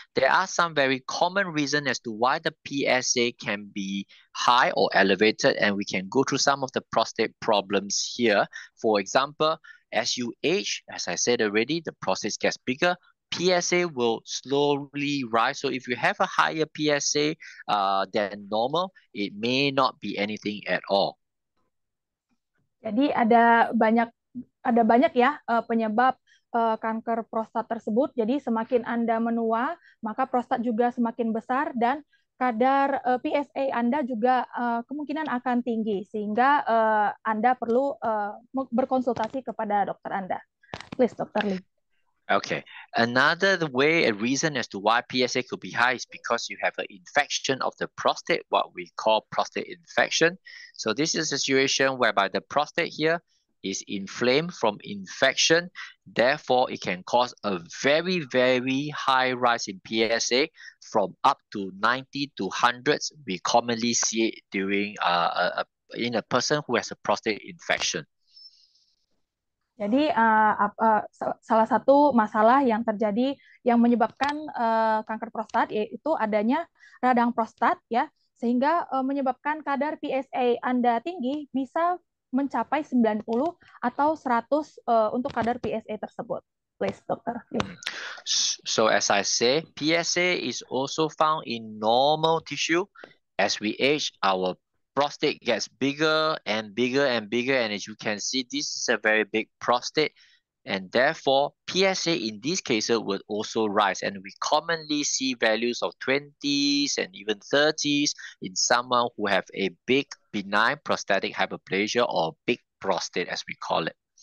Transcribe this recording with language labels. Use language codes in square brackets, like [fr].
[en] There are some very common reasons as to why the PSA can be high or elevated, and we can go through some of the prostate problems here. For example, as you age, as I said already, the prostate gets bigger. PSA will slowly rise. So if you have a higher PSA than normal, it may not be anything at all. [id] Jadi ada banyak ya penyebab kanker prostat tersebut. Jadi semakin Anda menua, maka prostat juga semakin besar dan kadar PSA Anda juga kemungkinan akan tinggi, sehingga Anda perlu berkonsultasi kepada dokter Anda. [en] Please, Dr. Lee. Okay, another reason as to why PSA could be high is because you have an infection of the prostate, what we call prostate infection. So this is a situation whereby the prostate here is inflamed from infection. Therefore, it can cause a very, very high rise in PSA from up to 90 to hundreds. We commonly see it during in a person who has a prostate infection. [id] Jadi salah satu masalah yang terjadi yang menyebabkan kanker prostat yaitu adanya radang prostat ya, sehingga menyebabkan kadar PSA Anda tinggi bisa mencapai 90 atau 100 untuk kadar PSA tersebut. [en] Please, Dokter. So as I say, PSA is also found in normal tissue. As we age, our prostate gets bigger and bigger and bigger, and as you can see, this is a very big prostate, and therefore PSA in these cases would also rise, and we commonly see values of 20s and even 30s in someone who have a big benign prostatic hyperplasia or big prostate as we call it.